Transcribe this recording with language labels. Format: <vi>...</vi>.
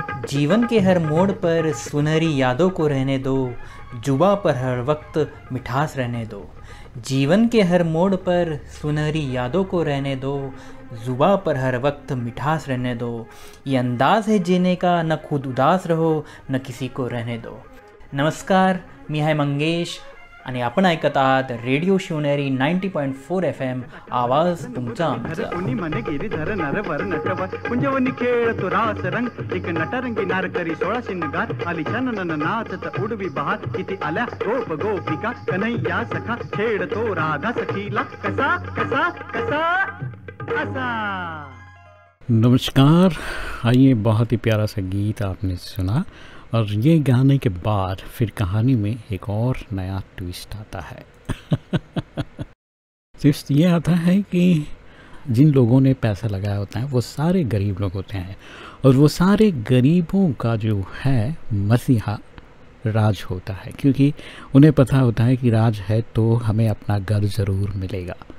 <hi>जीवन के हर मोड़ पर सुनहरी यादों को रहने दो, जुबा पर हर वक्त मिठास रहने दो। जीवन के हर मोड़ पर सुनहरी यादों को रहने दो, जुबा पर हर वक्त मिठास रहने दो। ये अंदाज़ है जीने का, न खुद उदास रहो न किसी को रहने दो।</hi> <mr>नमस्कार, मी हाय मंगेश आणि आपण ऐकत आहात रेडिओ शिवनेरी 90.4 FM आवाज तुमचा आमचा। कोणी मने गिरीधर नरवर नटवर कुंजवनी खेळतो रास रंग एक नटरंगी नारकरी 16 शिंगार आली छानन नाचत उडवी बहार किती आल्या गोप गोपिका कन्हैया सखा खेळतो राधा सखीला कसा कसा कसा असा।</mr> <hi>नमस्कार, आइए बहुत ही प्यारा सा गीत आपने सुना और ये गाने के बाद फिर कहानी में एक और नया ट्विस्ट आता है। ट्विस्ट ये आता है कि जिन लोगों ने पैसा लगाया होता है वो सारे गरीब लोग होते हैं और वो सारे गरीबों का जो है मसीहा राज होता है, क्योंकि उन्हें पता होता है कि राज है तो हमें अपना घर ज़रूर मिलेगा।</hi>